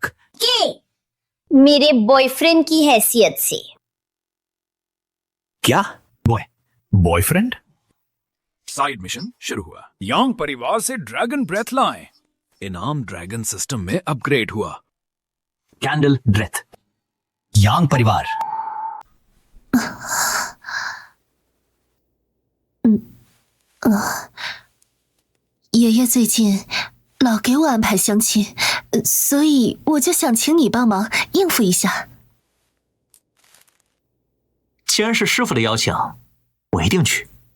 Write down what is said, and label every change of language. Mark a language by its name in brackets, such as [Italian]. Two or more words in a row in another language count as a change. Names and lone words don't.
[Hindi] के मेरे बॉयफ्रेंड की हैसियत से। क्या? बॉयफ्रेंड? [English] side mission [Hindi] शुरू हुआ। यांग परिवार से [English] dragon breath [Hindi] लाएं। इनाम [English] dragon system [Hindi] में अपग्रेड हुआ। [English] candle breath. [Hindi] यांग परिवार। [Chinese] 爷爷最近老给我安排相亲，所以我就想请你帮忙应付一下。既然是师傅的邀请，我一定去。